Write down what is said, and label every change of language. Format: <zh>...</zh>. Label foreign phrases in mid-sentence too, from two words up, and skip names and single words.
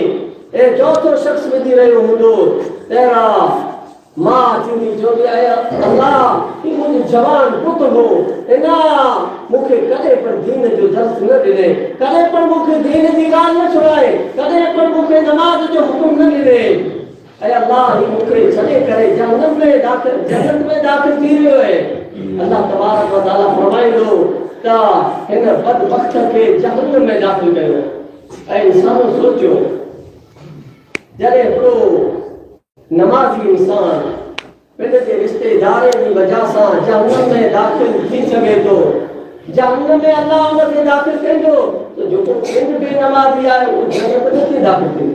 <sd>ऐं चौथो शख़्स विधी रहियो हूंदो, तेरहं मां थींदी चवंदी अल्लाह ही मुंहिंजो जवान पुटु हो, हिन मूंखे कॾहिं पण दीन जो दर्स न ॾिने, कॾहिं पण मूंखे दीन जी ॻाल्हि न सुणाए, कॾहिं पण मूंखे नमाज़ जो हुकुम न ॾिने। ऐं अल्लाह ही मूंखे छॾे करे जन्नत में दाख़िल थी वियो आहे।</sd> <ar>الله تبارك وتعالى</ar> <sd>फरमाईंदो त हिन बदबख्त खे जहन्नम में दाख़िल कयो। ऐं इंसान सोचियो जॾहिं हिकिड़ो नमाज़ी इंसान पंहिंजे रिश्तेदार जी वजह सां जहन्नम में दाख़िल थी सघे थो, जहन्नम में अल्लाह उनखे दाख़िल कंदो, त जेको पिण बेनमाज़ी आहे उहो जन्नत में कीअं दाख़िल थींदी?</sd>